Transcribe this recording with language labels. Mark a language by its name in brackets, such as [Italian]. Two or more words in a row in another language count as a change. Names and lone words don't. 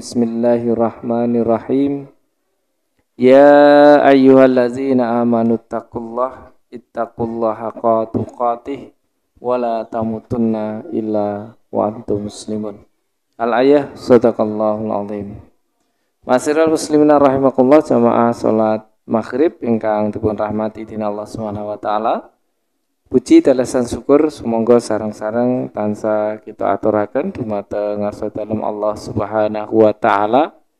[Arabic] بسم الله الرحمن الرحيم. يا أيها الذين آمنوا اتقوا الله حق تقاته ولا تموتن إلا وأنتم مسلمون. الآية صدق الله العظيم. معاشر المسلمين رحمكم الله, [Javanese] jamaah salat maghrib ingkang dipun rahmati dening [Arabic] الله سبحانه وتعالى. [Javanese] Puji dalasan syukur sumangga sareng-sareng tansah kita aturaken dumateng ngarsa dalem [Arabic] الله سبحانه وتعالى.